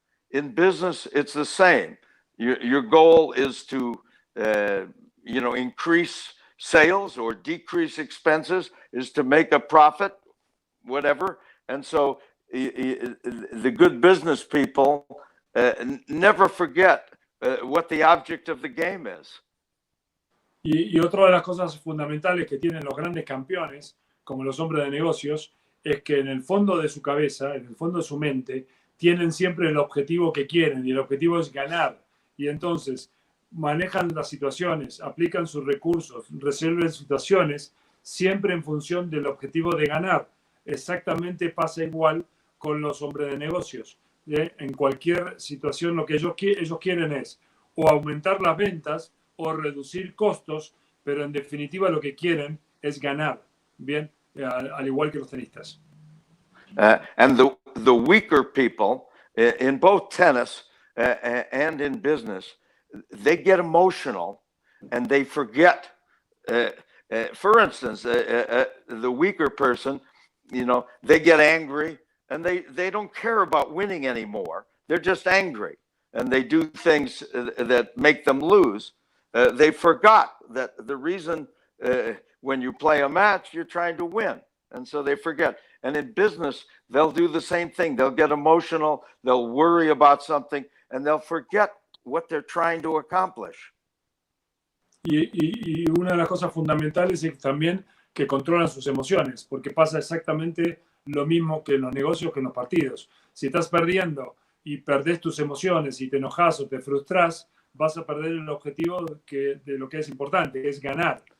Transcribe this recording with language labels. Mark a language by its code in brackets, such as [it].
[en] In business, it's the same. Your goal is to increase sales or decrease expenses, is to make a profit, whatever. And so the good business people never forget what the object of the game is. [es] Y otra de las cosas fundamentales que tienen los grandes campeones, como los hombres de negocios, es que en el fondo de su cabeza, en el fondo de su mente, tienen siempre el objetivo que quieren, y el objetivo es ganar. Y entonces manejan las situaciones, aplican sus recursos, resuelven situaciones siempre en función del objetivo de ganar. Exactamente pasa igual con los hombres de negocios. En cualquier situación lo que ellos quieren es o aumentar las ventas o reducir costos, pero en definitiva lo que quieren es ganar, bien, al igual que los tenistas. [en] And the weaker people in both tennis and in business, they get emotional and they forget. For instance, the weaker person, they get angry and they don't care about winning anymore. They're just angry and they do things that make them lose. They forgot that the reason when you play a match, you're trying to win. And so they forget. And in business, they'll do the same thing. They'll get emotional, they'll worry about something, and they'll forget what they're trying to accomplish. [es] Y una de las cosas fundamentales es también que controlan sus emociones, porque pasa exactamente lo mismo que en los negocios, que en los partidos. Si estás perdiendo y perdés tus emociones y te enojas o te frustras, vas a perder el objetivo de lo que es importante, que es ganar.